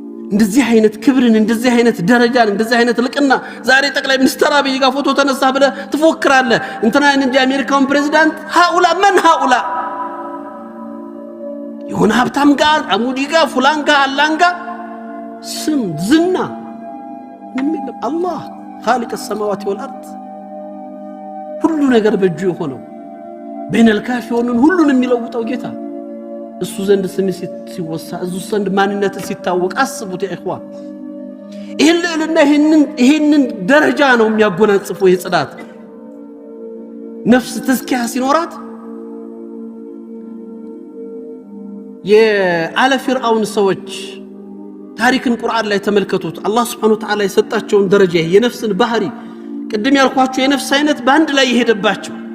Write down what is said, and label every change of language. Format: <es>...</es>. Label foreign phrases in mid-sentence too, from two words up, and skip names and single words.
<am>እንደዚህ አይነት ክብርን እንደዚህ አይነት ደረጃን እንደዚህ አይነት ልቅና ዛሬ ጠቅላይ ሚኒስትር አብይ ጋር ፎቶ ተነሳ ብለ ትፎክራለህ እንትና እንጂ አሜሪካውን ፕሬዝዳንት</am> <ar>هؤلاء من هؤلاء</ar> <am>የሆነ ሀብታም ጋር አሙዲ ጋር ፉላን ጋር አላን ጋር ስም ዝና ምን አላህ</am> <ar>خالق السماوات والارض</ar> <am>ሁሉ ነገር በእጁ የሆነው</am> <ar>بين الكافرون</ar> <am>ሁሉን የሚለውጠው ጌታ እሱ ዘንድ ስም ሲወሳ እሱ ዘንድ ማንነት ሲታወቅ አስቡት</am> <ar>يا إخوان</ar> <am>ይሄንን ደረጃ ነው የሚያጎናጽፈው የጽዳት ነፍስ ተስኪያ ሲኖራት የአለ ፍርዓውን ሰዎች ታሪክን ቁርአን ላይ ተመልከቱት አላህ</am> <ar>سبحانه وتعالى</ar> <am>የሰጣቸውን ደረጃ የነፍስን ባህሪ ቅድም ያልኳችሁ የነፍስ አይነት ባንድ ላይ ይሄደባቸው</am>